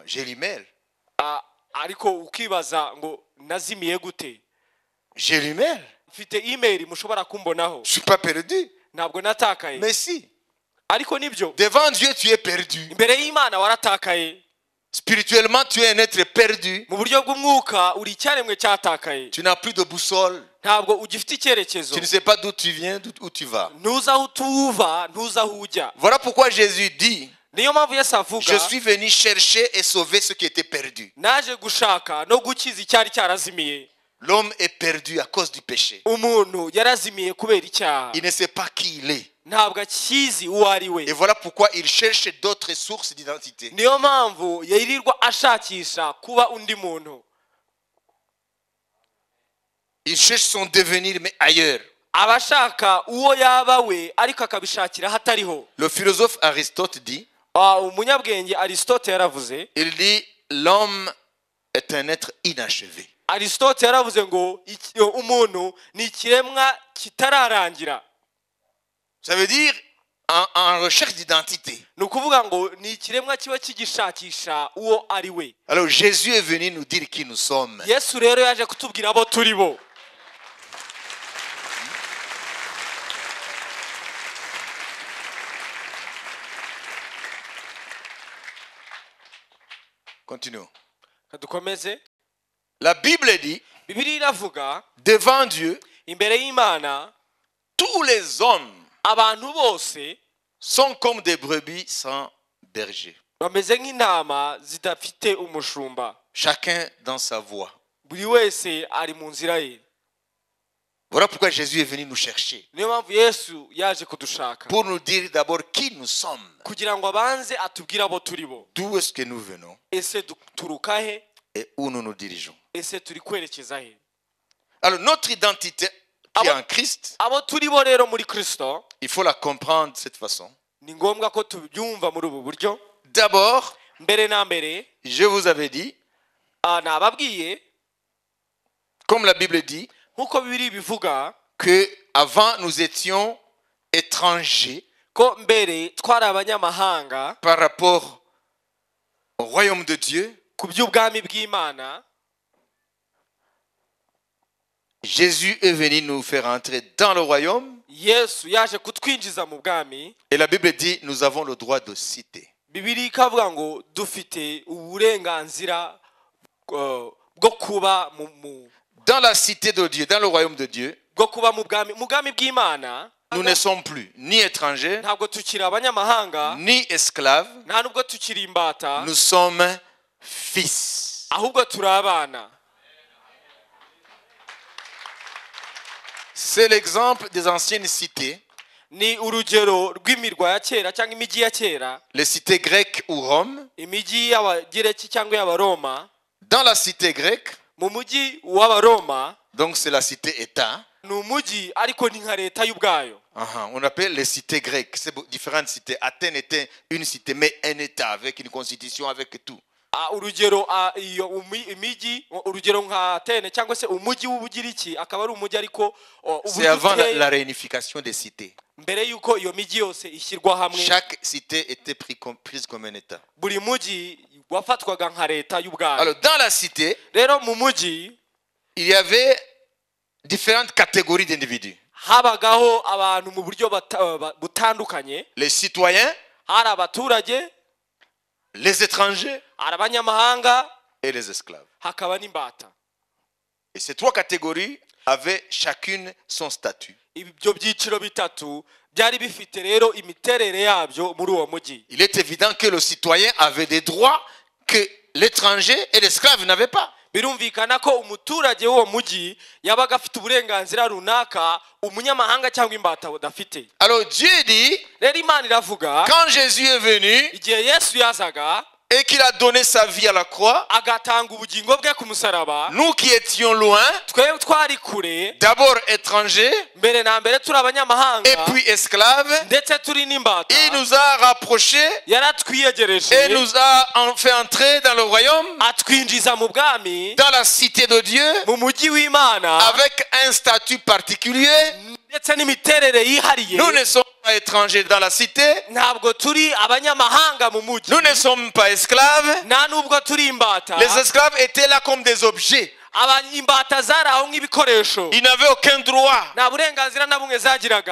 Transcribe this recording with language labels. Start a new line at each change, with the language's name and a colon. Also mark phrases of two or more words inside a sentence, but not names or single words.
French: J'ai l'email.
Kinyarwanda: Ariko ukibaza ngo nazimiye gute?
French: J'ai l'email.
Kinyarwanda: Mfite email mushobora kumbonaho.
French: Je suis pas perdu.
Kinyarwanda: Ntabwo natakaye.
French: Mais si.
Kinyarwanda: Ariko nibyo.
French: Devant Dieu, tu es perdu.
Kinyarwanda: Imbere y'Imana waratakaye.
French: Spirituellement, tu es un être perdu.
Kinyarwanda: Mu buryo bw'umwuka uri icyaremwe cyatakaye.
French: Tu n'as plus de boussole.
Kinyarwanda: Ntabwo ugifite icyerekezo.
French: Tu ne sais pas d'où tu viens, d'où tu vas.
Kinyarwanda: Ntuzi aho utuva, ntuzi aho ujya.
French: Voilà pourquoi Jésus dit,
Kinyarwanda: Niyo mpamvu Yesu avuga,
French: je suis venu chercher et sauver ce qui était perdu.
Kinyarwanda: naje gushaka no gukiza icyari cyarazimiye.
French: L'homme est perdu à cause du péché.
Kinyarwanda: Umuntu yarazimiye kubera icyaha.
French: Il ne sait pas qui il est.
Kinyarwanda: Ntabwo akizi uwo ari we.
French: Et voilà pourquoi il cherche d'autres sources d'identité.
Kinyarwanda: Niyo mpamvu yirirwa ashakisha kuba undi muntu.
French: Il cherche son devenir mais ailleurs.
Kinyarwanda: abashaka uwo yaba we ariko akabishakira hatariho.
French: Le philosophe Aristote dit,
Kinyarwanda: Umunyabwenge Aristote yaravuze,
French: il dit, l'homme est un être inachevé.
Kinyarwanda: Aristote yaravuze ngo umuntu ni ikiremwa kitararangira.
French: Ça veut dire en recherche d'identité.
Kinyarwanda: Ni ukuvuga ngo ni ikiremwa kiba kigishakisha uwo ari we.
French: Alors Jésus est venu nous dire qui nous sommes.
Kinyarwanda: Yesu rero yaje kutubwira abo turi bo.
French: Continuons.
Kinyarwanda: Kadukomeze.
French: La Bible dit,
Kinyarwanda: Bibiliya iravuga,
French: devant Dieu,
Kinyarwanda: imbere y'Imana
French: tous les hommes
Kinyarwanda: abantu bose
French: sont comme des brebis sans berger.
Kinyarwanda: bameze nk'intama zidafite umushumba.
French: Chacun dans sa voie.
Kinyarwanda: Buri wese ari mu nzira ye.
French: Voilà pourquoi Jésus est venu nous chercher.
Kinyarwanda: Niyo mpamvu Yesu yaje kudushaka.
French: Pour nous dire d'abord qui nous sommes.
Kinyarwanda: Kugira ngo abanze atubwire abo turi bo.
French: D'où est-ce que nous venons
Kinyarwanda: Ese turuka he?
French: et où nous nous dirigeons.
Kinyarwanda: Ese turi kwerekeza he?
French: Alors notre identité qui est en Christ,
Kinyarwanda: Abo turi bo rero muri Kristo,
French: il faut la comprendre de cette façon.
Kinyarwanda: ni ngombwa ko tubyumva muri ubu buryo.
French: D'abord,
Kinyarwanda: Mbere na mbere,
French: je vous avais dit,
Kinyarwanda: nababwiye,
French: comme la Bible dit,
Kinyarwanda: nk'uko Bibiliya bivuga,
French: que avant nous étions étrangers
Kinyarwanda: ko mbere twari abanyamahanga
French: par rapport au royaume de Dieu.
Kinyarwanda: ku by'ubwami bw'Imana.
French: Jésus est venu nous faire entrer dans le royaume.
Kinyarwanda: Yesu yaje kutwinjiza mu bwami.
French: Et la Bible dit, nous avons le droit de citer.
Kinyarwanda: Bibiliya ikavuga ngo dufite uburenganzira bwo kuba
French: Dans la cité de Dieu, dans le royaume de Dieu,
Kinyarwanda: bwo kuba mu bwami bw'Imana.
French: nous ne sommes plus ni étrangers,
Kinyarwanda: Ntabwo tukiri abanyamahanga,
French: ni esclaves.
Kinyarwanda: nta nubwo tukiri imbata,
French: Nous sommes fils.
Kinyarwanda: ahubwo turi abana.
French: C'est l'exemple des anciennes cités,
Kinyarwanda: Ni urugero rw'imirwa ya kera cyangwa imijyi ya kera,
French: les cités grecques ou Rome.
Kinyarwanda: imijyi y'Abagereki cyangwa y'Abaroma.
French: Dans la cité grecque,
Kinyarwanda: Mu mujyi w'Abaroma,
French: donc c'est la cité-État,
Kinyarwanda: ni umujyi ariko ni nka leta y'ubwayo.
French: on appelle les cités grecques. C'est différentes cités. Athènes était une cité, mais un État avec une constitution, avec tout.
Kinyarwanda: Urugero iyo imijyi, urugero nka Atene cyangwa se umujyi w'Ubugiriki akaba ari umujyi ariko
French: C'est avant la réunification des cités.
Kinyarwanda: mbere yuko iyo mijyi yose ishyirwa hamwe.
French: Chaque cité était prise comme un État.
Kinyarwanda: Buri mujyi wafatwaga nka leta y'ubwayo.
French: Alors dans la cité,
Kinyarwanda: Rero mu mujyi
French: il y avait différentes catégories d'individus.
Kinyarwanda: habagaho abantu mu buryo butandukanye.
French: Les citoyens,
Kinyarwanda: Hari abaturage,
French: les étrangers
Kinyarwanda: hari abanyamahanga,
French: et les esclaves.
Kinyarwanda: hakaba n'imbata.
French: Et ces trois catégories avaient chacune son statut.
Kinyarwanda: Ibyo byiciro bitatu byari bifite rero imiterere yabyo muri uwo mujyi.
French: Il est évident que le citoyen avait des droits que l'étranger et l'esclave n'avaient pas.
Kinyarwanda: Birumvikana ko umuturage w'uwo mujyi yabaga afite uburenganzira runaka umunyamahanga cyangwa imbata badafite.
French: Alors Dieu dit,
Kinyarwanda: Rero Imana iravuga,
French: quand Jésus est venu
Kinyarwanda: igihe Yesu yazaga
French: et qu'il a donné sa vie à la croix,
Kinyarwanda: agatanga ubugingo bwe ku musaraba,
French: nous qui étions loin,
Kinyarwanda: twebwe twari kure,
French: d'abord étrangers
Kinyarwanda: mbere na mbere turi abanyamahanga
French: et puis esclaves,
Kinyarwanda: ndetse turi n'imbata,
French: il nous a rapprochés
Kinyarwanda: yaratwiyegereje
French: et nous a fait entrer dans le royaume,
Kinyarwanda: atwinjiza mu bwami,
French: dans la cité de Dieu,
Kinyarwanda: mu mujyi w'Imana,
French: avec un statut particulier.
Kinyarwanda: ndetse n'imiterere yihariye.
French: Nous ne sommes pas étrangers dans la cité,
Kinyarwanda: Ntabwo turi abanyamahanga mu mujyi,
French: nous ne sommes pas esclaves.
Kinyarwanda: nta nubwo turi imbata.
French: Les esclaves étaient là comme des objets.
Kinyarwanda: Imbata zari aho nk'ibikoresho,
French: Ils n'avaient aucun droit.
Kinyarwanda: nta burenganzira na bumwe zagiraga.